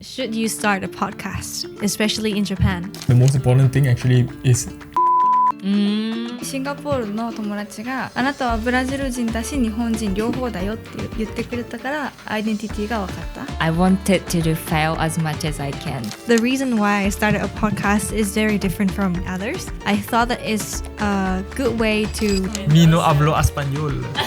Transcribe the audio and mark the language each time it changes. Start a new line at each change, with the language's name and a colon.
English: Should you start a podcast, especially in Japan? The most important thing actually is
Japanese: シンガポールの友達があなたはブラジル人だし日本人両方だよって言ってくれたからアイデンティティが分かった。
English: I wanted to fail as much as I can. The reason why I started a podcast is very different from others. I thought that it's a good way to
Spanish: Me no hablo español.